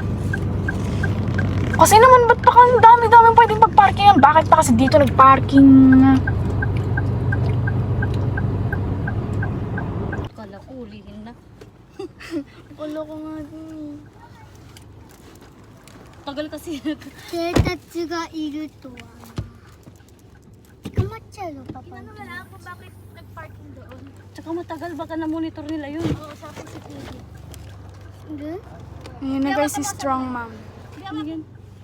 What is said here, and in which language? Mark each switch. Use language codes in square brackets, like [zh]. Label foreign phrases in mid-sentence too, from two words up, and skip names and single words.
[tl] Kasi naman, ba't pa ang dami-dami pwedeng pag-parkingan? Bakit pa kasi dito nag-parking? Kala ko, ulihin na. Wala ko nga din. Tagal kasi. [ja] 警察がいるとは捕まっちゃうよパパ [tl] Wala ako bakit nag-parking doon. Tsaka matagal, baka na-monitor nila yun. Oo, sa CCTV. Good? Ayun na guys, si Strong Mom. Yan.